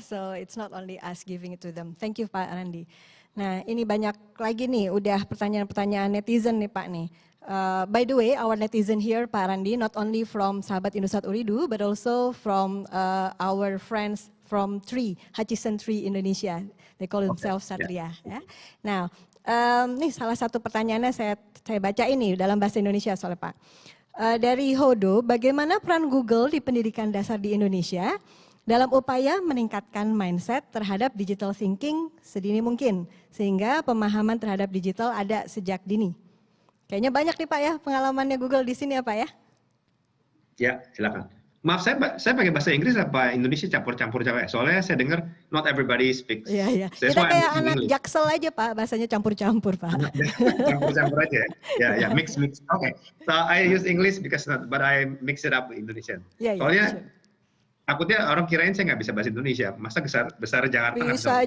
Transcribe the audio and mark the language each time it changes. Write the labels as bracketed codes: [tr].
[en] So it's not only us giving it to them. Thank you Pak Randy. [id] Nah ini banyak lagi nih udah pertanyaan-pertanyaan netizen nih Pak nih. [en] By the way, our netizen here Pak Randy, not only from Sahabat Indosat Uridu, but also from our friends from Hutchison Tree Indonesia. They call themselves Satria. [id] Ya. Nah, nih salah satu pertanyaannya saya baca ini dalam bahasa Indonesia soalnya Pak. Dari Hodo, bagaimana peran Google di pendidikan dasar di Indonesia dalam upaya meningkatkan mindset terhadap digital thinking sedini mungkin, sehingga pemahaman terhadap digital ada sejak dini? Kayaknya banyak nih Pak ya pengalamannya Google di sini ya Pak ya? Ya, silakan. Maaf, saya pakai bahasa Inggris apa Indonesia campur-campur ya? Soalnya saya dengar [en] not everybody speaks. [id] Iya, iya. Kita kayak anak Jaksel aja Pak, bahasanya campur-campur Pak. Campur-campur aja ya? Ya, mix. Okay. [en] So I use English but I mix it up with Indonesian. [id] Soalnya takutnya orang kirain saya nggak bisa bahasa Indonesia. Masa besar Jakarta nggak bisa bahasa